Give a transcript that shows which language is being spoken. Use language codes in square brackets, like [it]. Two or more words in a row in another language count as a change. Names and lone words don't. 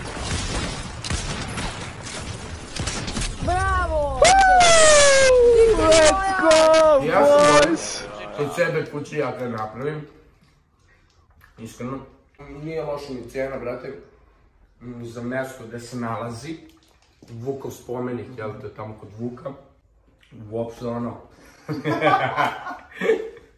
[en] Bravo! Let's go, boys! [sr] Od sebe kući ja kad napravim. Iskreno. Nije loša ni cijena, brate. Za mjesto gdje se nalazi. Vukov spomenik, jel te, tamo kod Vuka. Uopšte ono.